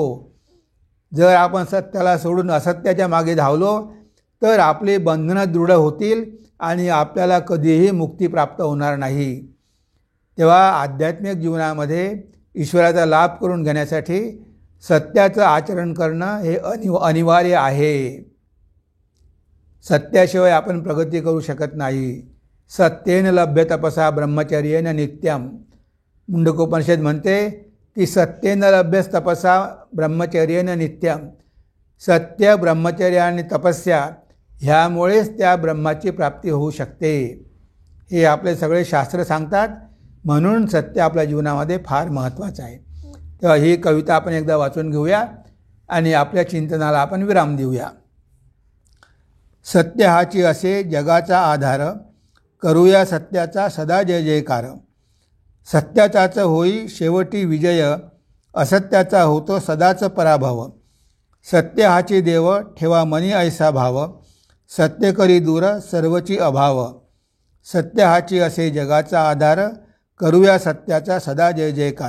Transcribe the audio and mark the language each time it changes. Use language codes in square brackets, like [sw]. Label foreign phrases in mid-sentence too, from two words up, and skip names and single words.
[mr] जर आपण सत्याला सोडून असत्याच्या मागे धावलो तर आपली बंधनं दृढ होतील आणि आपल्याला कधीही मुक्ती प्राप्त होणार नाही. तेव्हा आध्यात्मिक जीवनामध्ये ईश्वराचा लाभ करून घेण्यासाठी सत्याचं आचरण करणं हे अनिवार्य आहे. सत्याशिवाय आपण प्रगती करू शकत नाही. [sa] सत्येन लभ्य तपसा ब्रह्मचर्येन नित्यम. [mr] मुंडकोपनिषद म्हणते की [sa] सत्येन लभ्य तपसा ब्रह्मचर्येन नित्यम. [mr] सत्य, ब्रह्मचर्य आणि तपस्या ह्यामुळेच त्या ब्रह्माची प्राप्ती होऊ शकते. हे आपले सगळे शास्त्र सांगतात. म्हणून सत्य आपल्या जीवनामध्ये फार महत्त्वाचं आहे. तेव्हा ही कविता आपण एकदा वाचून घेऊया आणि आपल्या चिंतनाला आपण विराम देऊया. सत्य हाची असे जगाचा आधार, करूया सत्याचा सदा जय जयकार. सत्याचाच होई शेवटी विजय, असत्याचा होतो सदाच पराभव. सत्य हाची देव ठेवा मनी ऐसा भाव, सत्य करी दूर सर्वची अभाव. सत्य हाची असे जगाचा आधार, करूया सत्याचा सदा जय जयकार.